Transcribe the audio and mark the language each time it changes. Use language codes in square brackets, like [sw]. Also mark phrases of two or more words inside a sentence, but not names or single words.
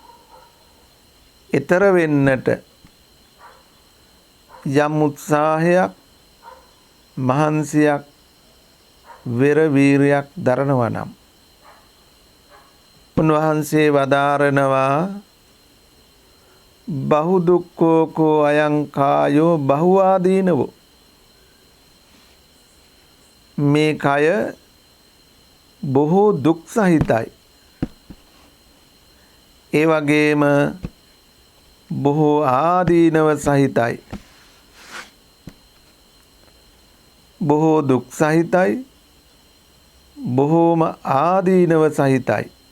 [si] එතර වෙන්නට යම් උත්සාහයක්, මහන්සියක්, වෙර වීරයක් දරනවා නම් උන්වහන්සේ වදාරනවා [pi] බහු දුක්ඛෝ කෝ අයං කායෝ බහුආදීනවෝ. [si] මේ කය බොහෝ දුක් සහිතයි. ඒ වගේම බොහෝ ආදීනව සහිතයි. බොහෝ දුක් සහිතයි, බොහෝම ආදීනව සහිතයි.